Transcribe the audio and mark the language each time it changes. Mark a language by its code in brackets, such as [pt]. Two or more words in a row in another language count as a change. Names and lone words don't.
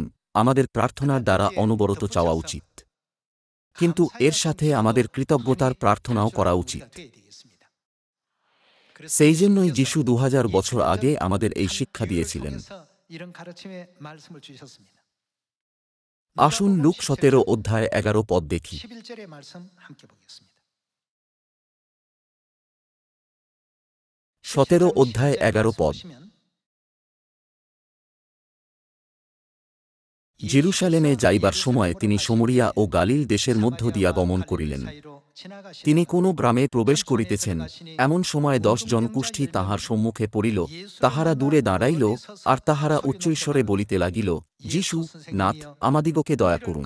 [bn] আমাদের প্রার্থনার দ্বারা অনবরত চাওয়া উচিত, কিন্তু এর সাথে আমাদের কৃতজ্ঞতার প্রার্থনাও করা উচিত। সেই জন্যই যিশু 2000 বছর আগে আমাদের এই শিক্ষা দিয়েছিলেন। আসুন লুক 17 অধ্যায় 11 পদ দেখি। [ko] 11절의 말씀 함께 보겠습니다. 17 17장 [bn] অধ্যায় [ko] 11절의 11 말씀 [bn] পদ। [ko] 보시면 [bn] জেরুসালেমে যাইবার সময় তিনি সমরিয়া ও গালিল দেশের মধ্য দিয়া গমন করিলেন। তিনি কোন গ্রামে প্রবেশ করিতেছেন, এমন সময় 10 জন কুষ্ঠী তাহার সম্মুখে পড়িল। তাহারা দূরে দাঁড়াইল, আর তাহারা উচ্চৈঃস্বরে বলিতে লাগিল, যীশু, নাথ, আমাদিগকে দয়া করুন।